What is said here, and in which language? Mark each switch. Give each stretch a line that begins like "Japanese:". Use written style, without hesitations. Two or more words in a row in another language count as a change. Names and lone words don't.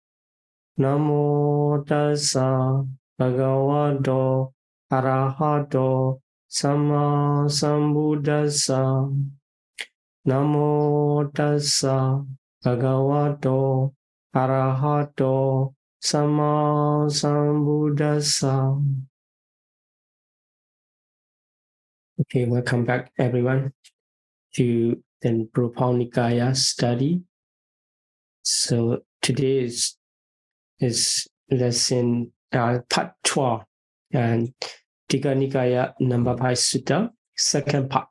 Pali: Namo tassa bhagavato arahato samma sambuddhassa. Namo tassa bhagavato arahato samma sambuddhassa.
English: Okay, welcome back everyone to the Nikaya study. So today is lesson part 12 and Nikaya number 5 sutta, second part.